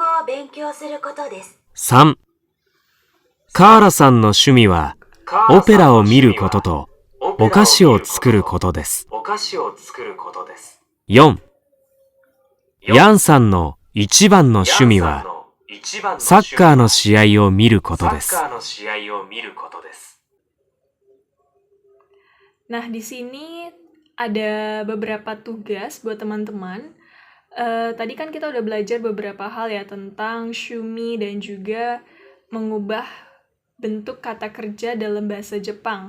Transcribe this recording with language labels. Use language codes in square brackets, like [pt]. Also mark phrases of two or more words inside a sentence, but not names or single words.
[ja] 3、カーラさんの趣味はオペラを見ることとお菓子を作ることです。4、ヤンさんの一番の趣味はサッカーの試合を見ることです。 [id] Nah, di sini ada beberapa tugas buat teman-teman. Tadi kan kita udah belajar beberapa hal ya tentang shumi dan juga mengubah bentuk kata kerja dalam bahasa Jepang.